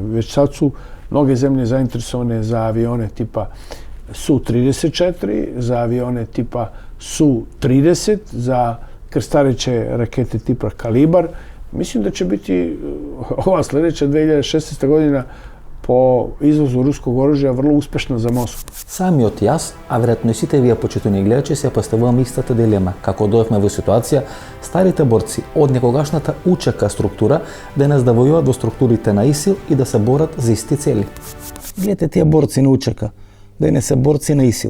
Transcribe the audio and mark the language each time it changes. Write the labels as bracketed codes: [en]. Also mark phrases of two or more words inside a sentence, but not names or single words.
[sr] Već sad su mnoge zemlje zainteresovane za avione tipa Su-34, za avione tipa Su-30, za krstareće rakete tipa Kalibar. Mislim da će biti ova sljedeća 2016. godina po izvozu ruskog oružja vrlo успешна за Москва. [mk] Самиот јас, а веројатно и сите вие почитувани гледачи, се поставувам истата дилема, како дојавме во ситуација старите борци од некогашната УЧК структура денес да војуваат во структурите на ИСИЛ и да се борат за исти цели. Гледате тие борци на УЧК, денес се борци на ИСИЛ.